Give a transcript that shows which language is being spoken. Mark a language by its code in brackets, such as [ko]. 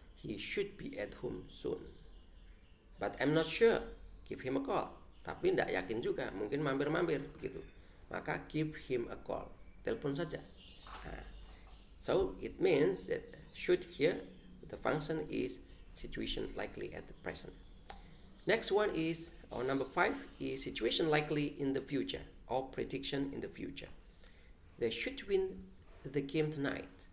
[en] He should be at home soon. But I'm not sure. Give him a call. [id] Tapi tidak yakin juga, mungkin mampir-mampir begitu. Maka [en] give him a call. [id] Telepon saja. [en] So it means that should here the function is situation likely at the present. Next one is number 5 is situation likely in the future or prediction in the future. They should win the game tonight.